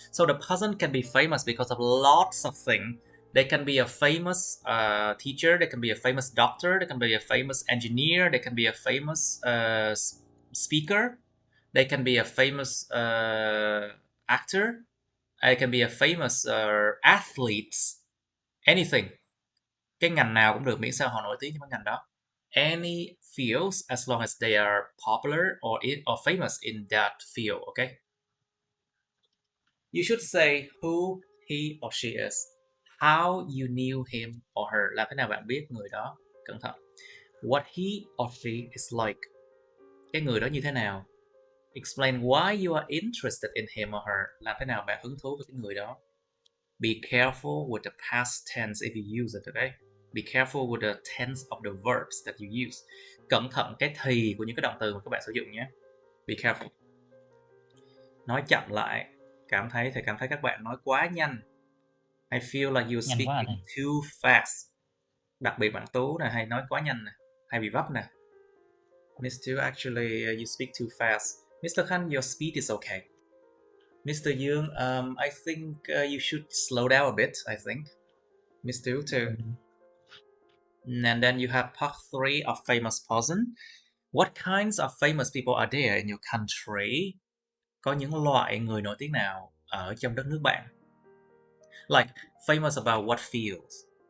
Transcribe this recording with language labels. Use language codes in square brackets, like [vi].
[en] So the person can be famous because of lots of things. They can be a famous teacher, they can be a famous doctor, they can be a famous engineer, they can be a famous speaker, they can be a famous actor, they can be a famous athlete, anything. [vi] Cái ngành nào cũng được miễn sao họ nổi tiếng trong cái ngành đó. [en] Any fields as long as they are popular or famous in that field, okay? You should say who he or she is, how you knew him or her, [vi] làm thế nào bạn biết người đó. Cẩn thận. [en] What he or she is like, [vi] cái người đó như thế nào. [en] Explain why you are interested in him or her, [vi] làm thế nào bạn hứng thú với cái người đó. [en] Be careful with the past tense if you use it, okay? Be careful with the tense of the verbs that you use. [vi] Cẩn thận cái thì của những cái động từ mà các bạn sử dụng nhé. [en] Be careful. [vi] Nói chậm lại. Cảm thấy các bạn nói quá nhanh. [en] I feel like you're speaking too fast. [vi] Đặc biệt bạn Tú này hay nói quá nhanh nè, hay bị vấp nè. [en] Miss Tu, actually you speak too fast. Mr. Khan, your speed is okay. Mr. Young, I think you should slow down a bit, I think. Miss Tu too. And then you have part 3 of famous person. What kinds of famous people are there in your country? [vi] Có những loại người nổi tiếng nào ở trong đất nước bạn? [en] Like, famous about what fields?